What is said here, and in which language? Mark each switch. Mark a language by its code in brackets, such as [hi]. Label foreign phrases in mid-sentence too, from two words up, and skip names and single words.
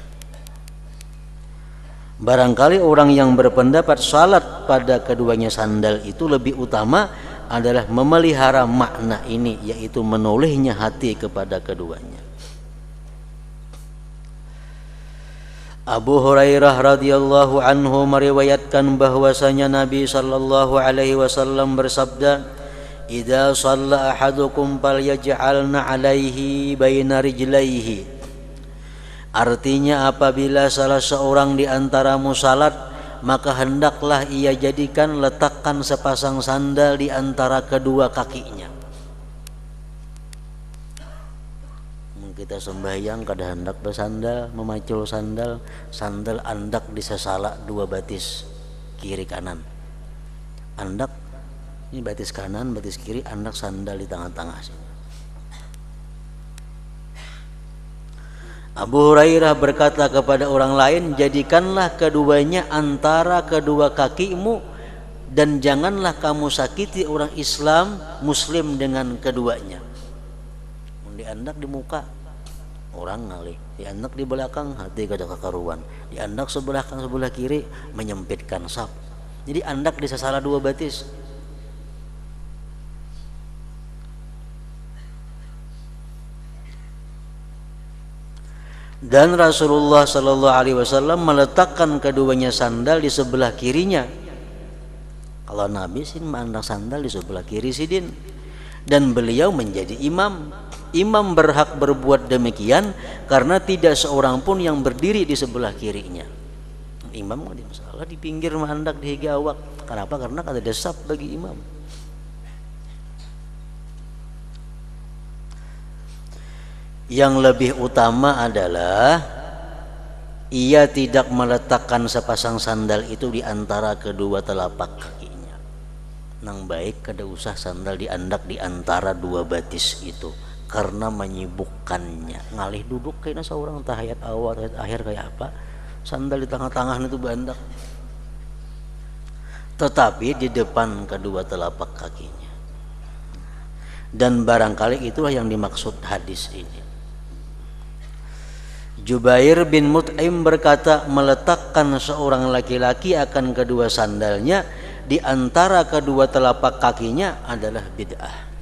[id] Barangkali orang yang berpendapat salat pada keduanya sandal itu lebih utama adalah memelihara makna ini, yaitu menolehnya hati kepada keduanya. Abu Hurairah [ar] radhiyallahu anhu [id] meriwayatkan bahwasanya Nabi SAW bersabda, [ar] "Idza shalla ahadukum falyaj'alna 'alaihi baina rijlaihi." [id] Artinya, apabila salah seorang di antaramu salat, maka hendaklah ia jadikan letakkan sepasang sandal di antara kedua kakinya. [bjn] Kita sembahyang kada hendak bersandal, memacul sandal, sandal andak disesala dua batis kiri kanan. Andak ini batis kanan, batis kiri, andak sandal di tengah-tengah sini. [id] Abu Hurairah berkata kepada orang lain, jadikanlah keduanya antara kedua kakimu dan janganlah kamu sakiti orang Islam Muslim dengan keduanya. [bjn] Diandak di muka orang ngalih, diandak di belakang hati kada kekaruan, diandak sebelah kanan sebelah kiri menyempitkan saf. Jadi andak disesala dua batis. [id] Dan Rasulullah SAW meletakkan keduanya sandal di sebelah kirinya. [bjn] Kalau Nabi sih menandang sandal di sebelah kiri sidin. [id] Dan beliau menjadi imam. Imam berhak berbuat demikian karena tidak seorang pun yang berdiri di sebelah kirinya. [bjn] Imam nggak masalah di pinggir menandak di higawak. [id] Kenapa? Karena ada desap bagi imam. Yang lebih utama adalah ia tidak meletakkan sepasang sandal itu di antara kedua telapak kakinya. [bjn] Nang baik kada usah sandal diandak di antara dua batis itu, karena menyibukkannya. Ngalih duduk kayaknya seorang tahiyat awal tahiyat akhir kayak apa, sandal di tengah-tengah itu bandak. [id] Tetapi di depan kedua telapak kakinya. Dan barangkali itulah yang dimaksud hadis ini. Jubair bin Mut'im berkata, meletakkan seorang laki-laki akan kedua sandalnya di antara kedua telapak kakinya adalah bid'ah.